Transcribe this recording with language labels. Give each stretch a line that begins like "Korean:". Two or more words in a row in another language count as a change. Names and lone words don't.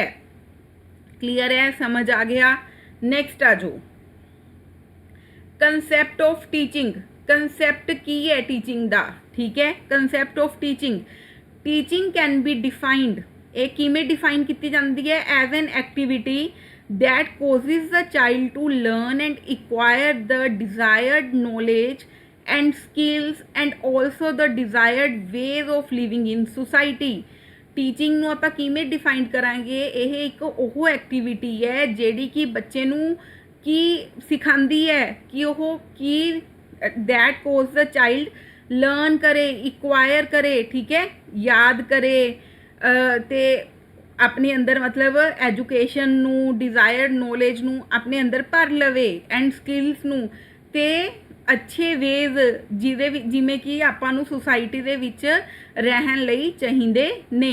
Punjabi: ਕਲੀਅਰ ਹੈ, ਸਮਝ ਆ ਗਿਆ? ਨੈਕਸਟ ਆ ਜੋ
English: concept of teaching.
Punjabi: ਕੰਸੈਪਟ ਕੀ ਹੈ ਟੀਚਿੰਗ ਦਾ? ਠੀਕ ਹੈ,
English: concept of teaching. Teaching can be defined,
Punjabi: ਇਹ ਕਿਵੇਂ ਡਿਫਾਈਨ ਕੀਤੀ ਜਾਂਦੀ ਹੈ?
English: as an activity that causes the child to learn and acquire the desired knowledge and skills and also the desired ways of living in society.
Punjabi: ਟੀਚਿੰਗ ਨੂੰ ਆਪਾਂ ਕਿਵੇਂ ਡਿਫਾਈਨ ਕਰਾਂਗੇ? ਇਹ ਇੱਕ ਉਹ ਐਕਟੀਵਿਟੀ ਹੈ ਜਿਹੜੀ ਕਿ ਬੱਚੇ ਨੂੰ ਕੀ ਸਿਖਾਉਂਦੀ ਹੈ ਕਿ ਉਹ ਕੀ
English: that cause the child
Punjabi: ਲਰਨ ਕਰੇ, ਇਕਵਾਇਰ ਕਰੇ, ਠੀਕ ਹੈ, ਯਾਦ ਕਰੇ ਤੇ ਆਪਣੇ ਅੰਦਰ ਮਤਲਬ ਐਜੂਕੇਸ਼ਨ ਨੂੰ,
English: desired knowledge
Punjabi: ਨੂੰ ਆਪਣੇ ਅੰਦਰ ਭਰ ਲਵੇ ਐਂਡ ਸਕਿੱਲਸ ਨੂੰ, ਤੇ ਅੱਛੇ ਵੇਜ਼ ਜਿਵੇਂ ਕਿ ਆਪਾਂ ਨੂੰ ਸੁਸਾਇਟੀ ਦੇ ਵਿੱਚ ਰਹਿਣ ਲਈ ਚਾਹੀਦੇ ਨੇ।